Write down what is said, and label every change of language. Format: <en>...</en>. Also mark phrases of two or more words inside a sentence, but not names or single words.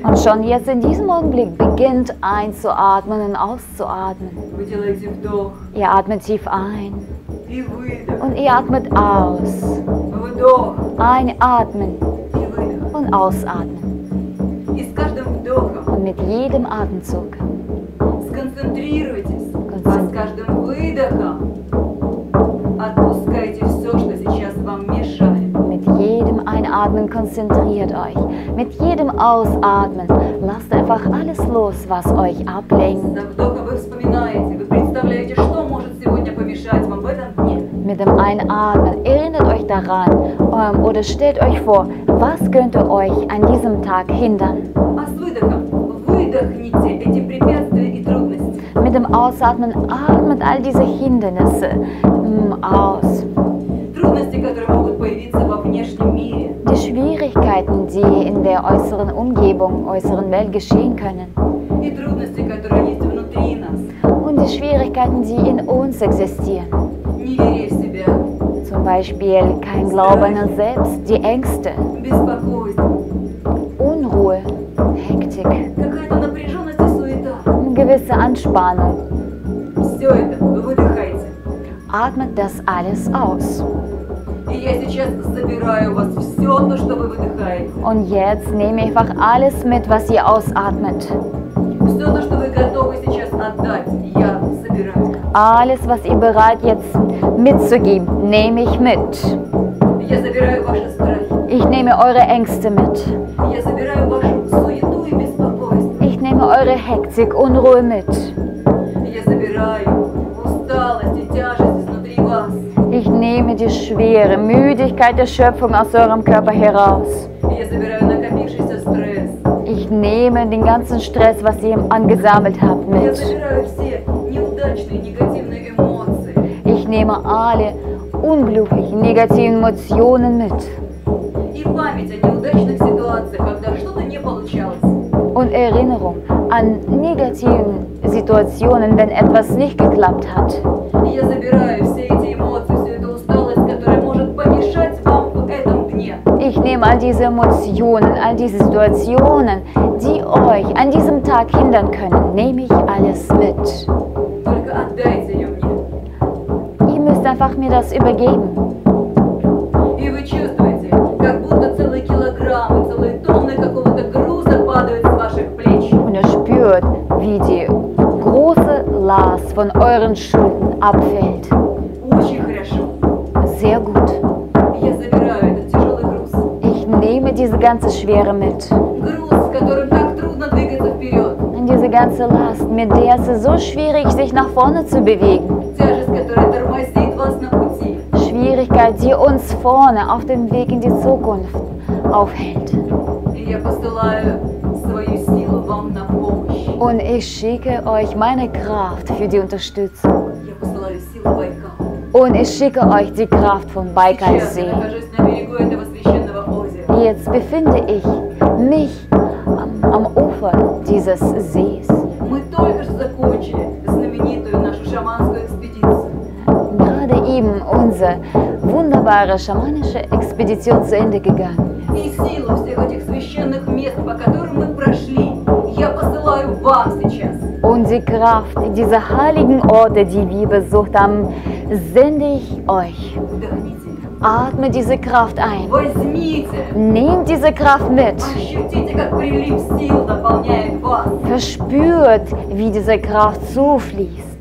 <de>Und schon jetzt in diesem Augenblick beginnt einzuatmen und auszuatmen.</de> <ru>Вы делаете вдох</ru> <de>Ihr atmet tief ein</de> <ru>и выдох.</ru> <de>und ihr atmet aus.</de> <ru>Вдох</ru> <de>Einatmen</de> <ru>и выдох.</ru> <de>und ausatmen.</de> <ru>И с каждым вдохом</ru> <de>Und mit jedem Atemzug</de> <ru>сконцентрируйтесь, а с каждым выдохом отпускайте все, что сейчас вам мешает.</ru> <de>Mit jedem Einatmen konzentriert euch. Mit jedem Ausatmen lasst einfach alles los, was euch ablenkt.</de> <ru>Со вдохом вы вспоминаете, вы представляете, что может сегодня помешать вам в этом дне.</ru> <de>Mit dem Einatmen erinnert euch daran oder stellt euch vor, was könnte euch an diesem Tag hindern.</de> <ru>А с выдохом выдохните эти препятствия и трудности.</ru> <de>Mit dem Ausatmen atmet all diese Hindernisse aus.</de> <ru>Трудности, которые могут появиться во внешнем мире.</ru> <de>Die Schwierigkeiten, die in der äußeren Umgebung, äußeren Welt geschehen können.</de> <ru>И трудности, которые есть внутри нас.</ru> <de>Und die Schwierigkeiten, die in uns existieren.</de> <ru>Не веря в себя,</ru> <de>Zum Beispiel kein Glaube an uns selbst, die Ängste,</de> <ru>беспокойство,</ru> <de>Unruhe, Hektik,</de> <ru>какая-то напряженность и суета.</ru> <de>eine gewisse Anspannung.</de> <ru>Все это выдыхайте.</ru> <de>Atmet das alles aus.</de> <ru>И я сейчас забираю у вас все то, что вы выдыхаете.</ru> <de>Und jetzt nehme ich einfach alles mit, was ihr ausatmet.</de> <ru>Все то, что вы готовы сейчас отдать, я забираю.</ru> <de>Alles, was ihr bereit jetzt mitzugeben, nehme ich mit.</de> <ru>Я забираю ваши страхи.</ru> <de>Ich nehme eure Ängste mit.</de> <ru>Я забираю вашу суету и беспокойство.</ru> <de>Ich nehme eure Hektik, Unruhe mit.</de> <ru>Я забираю усталость и тяжесть изнутри вас.</ru> <de>Ich nehme die schwere Müdigkeit der Schöpfung aus eurem Körper heraus.</de> <ru>Я забираю накопившийся стресс.</ru> <de>Ich nehme den ganzen Stress, was ihr angesammelt habt,</de> <ru>Я</ru> <de>mit.</de> <ru>забираю все неудачные, негативные эмоции.</ru> <de>Ich nehme alle unglücklichen, negativen Emotionen mit.</de> <ru>И память о неудачных ситуациях, когда что-то не получалось.</ru> <de>Und Erinnerung an negativen Situationen, wenn etwas nicht geklappt hat.</de> <ru>И я забираю все эти эмоции, всю эту усталость, которая может помешать вам в этом дне.</ru> <de>Ich nehme all diese Emotionen, all diese Situationen, die euch an diesem Tag hindern können, nehme ich alles mit.</de> <ru>Только отдайте ее мне.</ru> <de>Ihr müsst einfach mir das übergeben.</de> <ru>И вы чувствуете, как будто целые килограммы, целые тонны какого-то груза падают с ваших плеч.</ru> <de>Und ihr spürt, wie die große Last von euren Schultern abfällt.</de> <ru>Очень хорошо.</ru> <de>Sehr gut.</de> <ru>Я забираю этот тяжелый груз.</ru> <de>Ich nehme diese ganze Schwere mit.</de> <ru>Груз, с которым так трудно двигаться вперед.</ru> <de>Und diese ganze Last, mit der es ist so schwierig, sich nach vorne zu bewegen.</de> <ru>Тяжесть, которая тормозит вас на пути.</ru> <de>Schwierigkeit, die uns vorne auf dem Weg in die Zukunft aufhält.</de> <ru>И я посылаю свою силу вам на помощь.</ru> <de>Und ich schicke euch meine Kraft für die Unterstützung.</de> <ru>Я посылаю силу Байкала.</ru> <de>Und ich schicke euch die Kraft vom</de> <ru>Сейчас я</ru> <de>Baikalsee.</de> <ru>нахожусь на берегу этого священного озера.</ru> <de>Jetzt befinde ich mich am Ufer dieses Sees.</de> <ru>Мы только что закончили знаменитую нашу шаманскую экспедицию.</ru> <de>Gerade eben unsere wunderbare schamanische Expedition zu Ende gegangen.</de> <ru>И силу всех этих священных мест, по которым мы прошли, я посылаю вам сейчас.</ru> <de>Und die Kraft dieser heiligen Orte, die wir besucht haben, sende ich euch.</de> <ru>Вдохните,</ru> <de>Atme diese Kraft ein.</de> <ru>возьмите,</ru> <de>Nehmt diese Kraft mit.</de> <ru>ощутите, как прилив сил наполняет вас.</ru> <de>Verspürt, wie diese Kraft zufließt.</de>